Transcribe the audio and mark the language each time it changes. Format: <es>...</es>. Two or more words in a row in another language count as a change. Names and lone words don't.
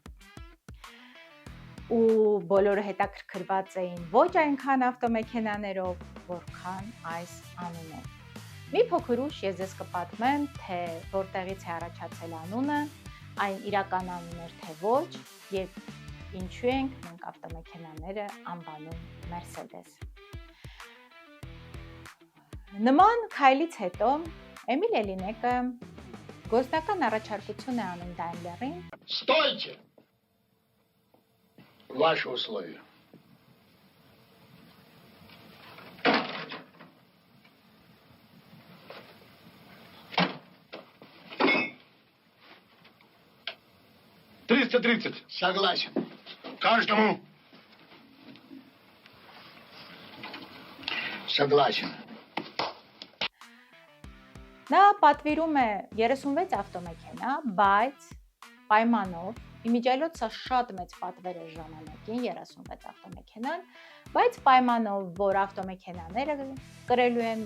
<hy>Ու բոլորը հետաքրքրված էին ոչ այնքան ավտոմեքենաներով, որքան այս անունով։ Մի փոքր ուշ ես ձեզ կպատմեմ, թե որտեղից է առաջացել անունը, այն իրական անուն էր թե ոչ եւ ինչու ենք մենք ավտոմեքենաները անվանում Mercedes։ Նման քայլից հետո Էմիլ Էլինեկը գործնական առաջարկություն է անում Daimler-ին։</hy> <ru>Стойте! Ваши условия. $330. Согласен. Каждому. Согласен.</ru> <hy>Նա պատվիրում է 36 ավտոմեքենա, բայց պայմանով, իմիջիայլոցը շատ մեծ պատվեր էր ժամանակին 36 ավտոմեքենան, բայց պայմանով, որ ավտոմեքենաները կրելու են,</hy>